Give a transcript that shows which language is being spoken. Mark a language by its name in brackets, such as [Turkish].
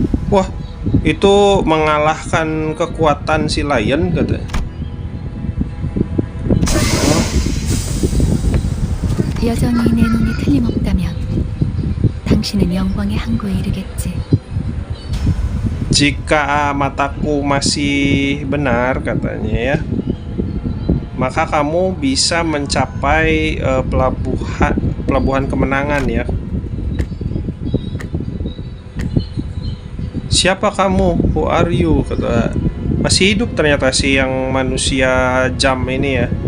[Indonesian] Wah, itu mengalahkan kekuatan si Lion katanya. [Korean] 여전히 내 눈이 틀림없다면 당신은 영광의 항구에 이르겠지. [Indonesian] Jika mataku masih benar katanya ya, maka kamu bisa mencapai pelabuhan kemenangan ya. Siapa kamu? [English] Who are you? [Indonesian] Kata. Masih hidup ternyata si yang manusia jam ini ya.